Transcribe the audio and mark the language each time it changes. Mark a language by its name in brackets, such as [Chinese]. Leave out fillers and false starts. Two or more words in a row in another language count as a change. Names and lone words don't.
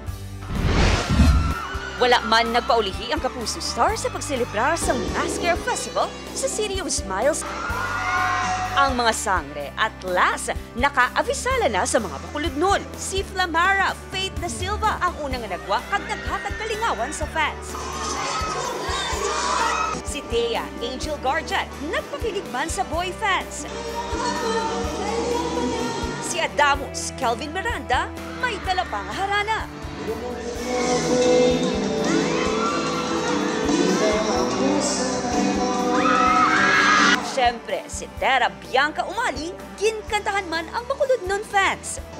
[Hiligaynon] Wala man nagpaulihi ang Kapuso Star sa pagselebrar sa Mascara Festival sa City of Smiles. Ang mga sangre at last nakaabisala na sa mga bakulod nun. Si Flamara Faith Da Silva ang unang nagwa kag naghatag kalingawan sa fans. Si Thea Angel Guardian nagpakilig man sa [English] boy fans. [Hiligaynon] Si Adamus Kelvin Miranda may dala pang harana. Siyempre, si Tera Bianca Umali, ginkantahan man ang bakulod nun fans.